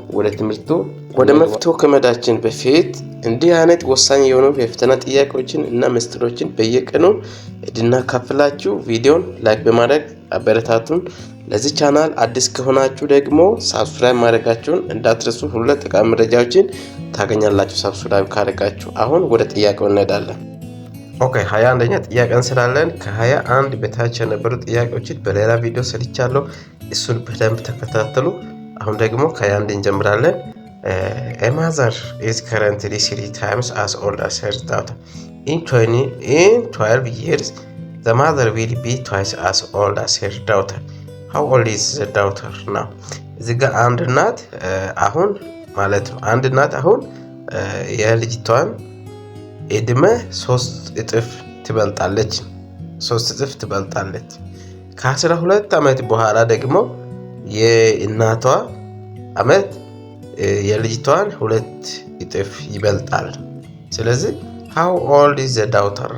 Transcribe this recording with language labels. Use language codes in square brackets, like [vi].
[am] ወደ ትምህርቱ ወደ መፍትሄው ከመሄዳችን በፊት እንዲህ አይነት ወሳኝ የሆኑ የፈተና ጥያቄዎችን እና ምስጢሮችን በየቀኑ እንድናካፍላችሁ ቪዲዮን ላይክ በማድረግ አበረታቱን። ለዚህ ቻናል አዲስ ከሆናችሁ ደግሞ ሳብስክራይብ ማድረጋችሁን እንዳትረሱ። ሁሉ ጠቃሚ መረጃዎችን ታገኛላችሁ ሳብስክራይብ ካደረጋችሁ። አሁን ወደ ጥያቄው እንሄዳለን። ኦኬ 21ኛ ጥያቄ እንሰራለን። ከ21 በታች የነበሩ ጥያቄዎችን በሌላ ቪዲዮ ሰርቻለሁ፣ እሱን በደንብ ተከታተሉ። አሁን ደግሞ ከ21 እንጀምራለን። [en] A mother is currently 3 times as old as her daughter. In 12 years, the mother will be twice as old as her daughter. How old is the daughter now? [am] እዚህ ጋር አንድ እናት አሁን ማለት ነው። አንድ እናት አሁን የልጅቷን እድሜ 3 እጥፍ ትበልጣለች። 3 እጥፍ ትበልጣለች። ከ12 ዓመት በኋላ ደግሞ የእናቷ አመት የልጅቷን 2 እጥፍ ይበልጣል። ስለዚህ [en] how old is the daughter?